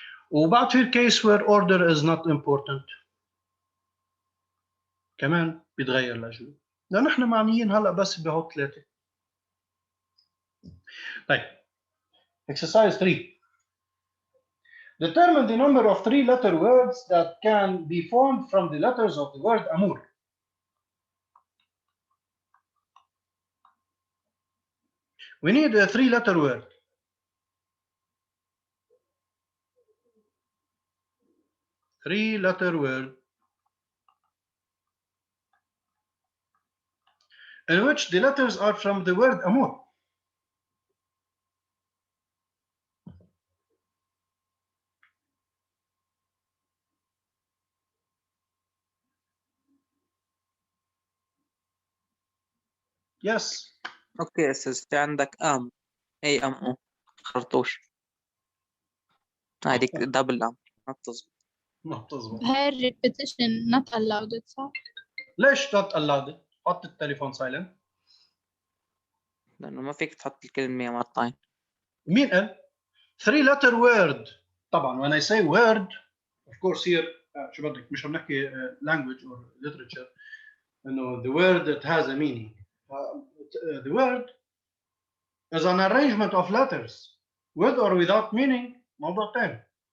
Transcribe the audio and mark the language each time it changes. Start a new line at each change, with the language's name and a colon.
Arabic: وبعد في الكيس
English: where order is not important
Arabic: كمان بيتغير الاجوبه لانه احنا معنيين هلا بس بهو 3.
English: طيب exercise 3. Determine the number of 3-letter words that can be formed from the letters of the word amour. We need a 3-letter word. Three-letter word in which the letters are from the word amour. Yes.
Arabic: اوكي استاذ في عندك اي او خرطوش هذه دبل ما بتزبط. ما بتزبط.
English: هاي repetition not allowed صح؟
Arabic: ليش
English: not allowed؟
Arabic: حط التليفون سايلنت. لانه ما فيك تحط الكلمه مقطعين. مين قال؟
English: 3-letter word.
Arabic: طبعا
English: when I say word of course here
Arabic: شو بدك مش عم نحكي
English: language or literature انه the word that has a meaning. The word is an arrangement of letters with or without meaning
Arabic: موضوع ثاني.